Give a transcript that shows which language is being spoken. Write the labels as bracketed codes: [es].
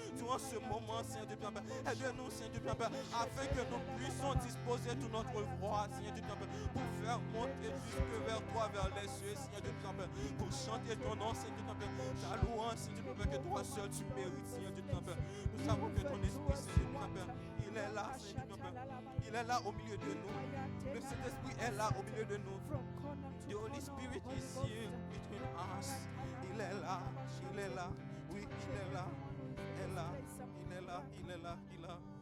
[fr] Durant ce moment, Seigneur Dieu, Père, aide-nous, Seigneur Dieu, Père, afin que nous puissions disposer toute notre voix, Seigneur Dieu, Père, pour faire monter jusque vers toi, vers les cieux, Seigneur Dieu, Père, pour chanter ton nom, Seigneur Dieu, Père, ta louange, Seigneur Dieu, Père, que toi seul tu mérites, Seigneur Dieu, Père. Nous savons que ton esprit, Seigneur Dieu, Père, il est là, Seigneur Dieu, Père. Il est là au milieu de nous. Le Saint-Esprit est là au milieu de nous. [en] The Holy Spirit is here between us. [fr] Il est là, il est là. Oui, il est là. Il est là, il est là, il est là, il est là.